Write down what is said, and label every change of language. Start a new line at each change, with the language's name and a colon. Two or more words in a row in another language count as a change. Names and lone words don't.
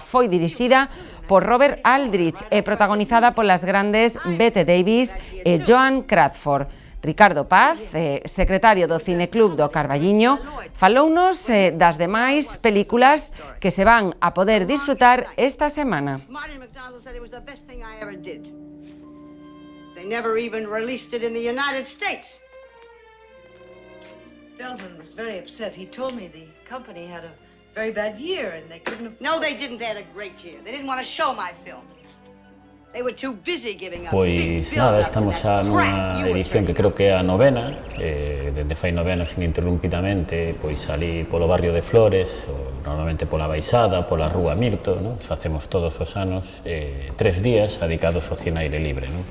Galician: Foi dirixida por Robert Aldrich e protagonizada polas grandes Bette Davis e Joan Crawford. Ricardo Paz, secretario do Cineclub do Carballiño, falounos das demais películas que se van a poder disfrutar esta semana.
English: They never even released it in the United States. Feldman was very upset. He told me the company had a very bad year and they couldn't... No, they didn't. They had a great year. They didn't want to show my film. They were too busy giving up.
Galician: Pois nada, estamos xa nunha edición que creo que é a novena, dende fai 9 anos ininterrumpidamente, pois ali polo barrio de Flores, normalmente pola Baixada, pola Rúa Mirto, non? Facemos todos os anos 3 días dedicados ao cine aire libre, non?